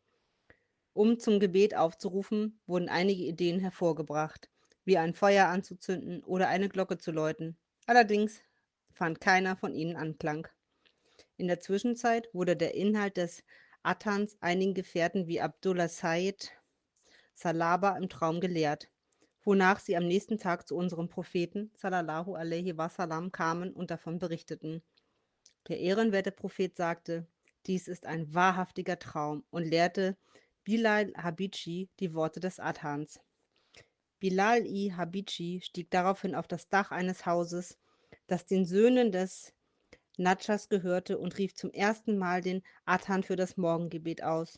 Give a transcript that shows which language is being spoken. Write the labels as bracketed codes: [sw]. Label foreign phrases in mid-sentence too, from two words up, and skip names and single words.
[de] Um zum Gebet aufzurufen, wurden einige Ideen hervorgebracht, wie ein Feuer anzuzünden oder eine Glocke zu läuten. Allerdings fand keiner von ihnen Anklang. In der Zwischenzeit wurde der Inhalt des Adhans einigen Gefährten wie Abdullah Said Salaba im Traum gelehrt, wonach sie am nächsten Tag zu unserem Propheten [ar] صلى الله عليه وسلم [de] kamen und davon berichteten. Der ehrenwerte Prophet sagte, dies ist ein wahrhaftiger Traum und lehrte Bilal Habidji die Worte des Adhans. Bilal-i-Habidji stieg daraufhin auf das Dach eines Hauses, das den Söhnen des Nadschas gehörte, und rief zum ersten Mal den Adhan für das Morgengebet aus.